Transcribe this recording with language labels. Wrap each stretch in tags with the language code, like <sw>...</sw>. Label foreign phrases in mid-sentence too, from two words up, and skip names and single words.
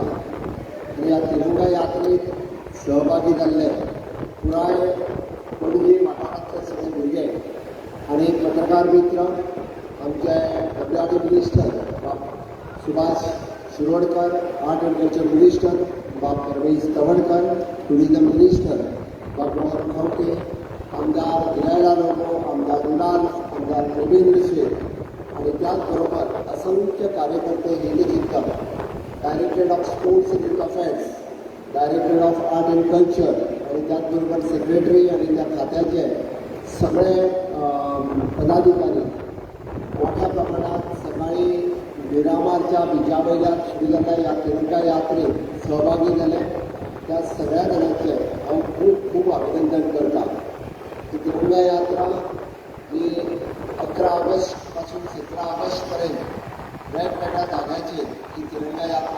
<kok>आणि ह्या तिरंगा यात्रेत सहभागी जाल्ले पुराय पणजी वाठारांतले सगळे भुरगे आणि पत्रकार मित्र, आमचे</kok> <en>WRD Minister</en> <kok>सुभाष शिरोडकर,</kok> <en>Art and Culture Minister</en> <kok>परवेज तवडकर,</kok> <en>Tourism Minister</en> <kok>मोहन खवटे, आमदार विनायला लोबो, आमदार रुडाल, आमदार प्रवीण शेख आणि त्याचबरोबर असंख्य कार्यकर्ते हे देखील</kok> <en>Director of Sports and Youth Affairs, Director of Art and Culture</en> <kok>आणि त्याचबरोबर सेक्रेटरी आणि त्या खात्याचे सगळे पदाधिकारी मोठ्या प्रमाणात सकाळी मिरामारच्या बिचा वयल्यान सुरू जाता ह्या तिरंगा यात्रेत सहभागी जाले. त्या सगळ्या जाणांचे हांव खूब खूब अभिनंदन करता. ही तिरंगा यात्रा ही 11 ऑगस्ट पासून 17 ऑगस्ट पर्यंत वेगवेगळ्या जाग्याचेर ही तिरंगा यात्रा</kok>